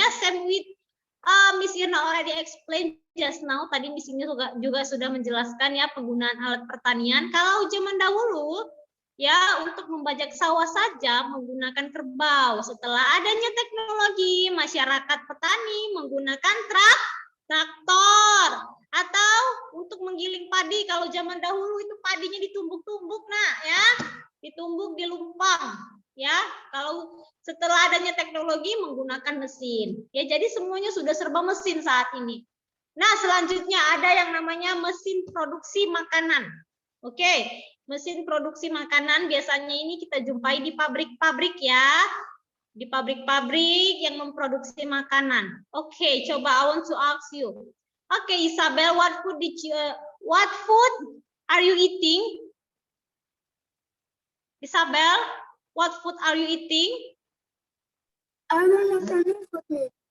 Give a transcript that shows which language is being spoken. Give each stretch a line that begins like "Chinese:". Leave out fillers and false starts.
English: Ya, same with Miss Irna already explain just now.
Indonesian: Tadi Miss Irna juga sudah menjelaskan ya penggunaan alat pertanian. Kalau zaman dahulu, ya untuk membajak sawah saja menggunakan kerbau. Setelah adanya teknologi, masyarakat petani menggunakan traktor. Atau untuk menggiling padi, kalau zaman dahulu itu padinya ditumbuk-tumbuk, nah ya, ditumbuk di lumpang. Ya, kalau setelah adanya teknologi menggunakan mesin. Ya, jadi semuanya sudah serba mesin saat ini. Nah, selanjutnya ada yang namanya mesin produksi makanan. Oke, mesin produksi makanan biasanya ini kita jumpai di pabrik-pabrik ya. Di pabrik-pabrik yang memproduksi makanan.
English: Oke, coba I want to ask you. Oke, Isabel, what food are you eating? Isabel, what food are you eating? I'm not eating food.